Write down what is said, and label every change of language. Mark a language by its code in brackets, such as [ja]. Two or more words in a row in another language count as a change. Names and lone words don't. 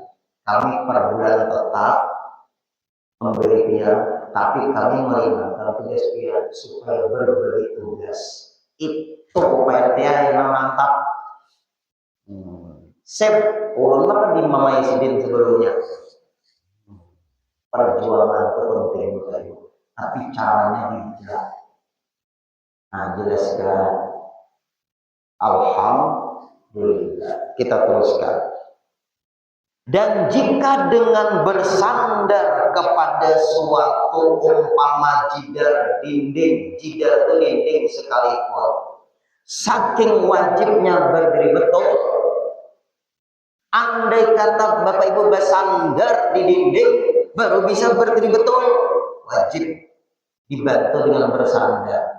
[id] Kami per bulan tetap memberi pian, tapi kami meringankan tugas pian supaya berbagi tugas. Itu PRT yang mantap. [bjn] Sep, ulun mah di Mama Sidin sebelumnya. [id] Perjuangan itu penting sekali, tapi caranya bijak. Nah, jelaskan. Alhamdulillah. Kita teruskan. Dan jika dengan bersandar kepada suatu umpama jidar dinding, jidar itu dinding sekalipun, saking wajibnya berdiri betul, andai kata Bapak Ibu bersandar di dinding baru bisa berdiri betul, wajib dibantu dengan bersandar.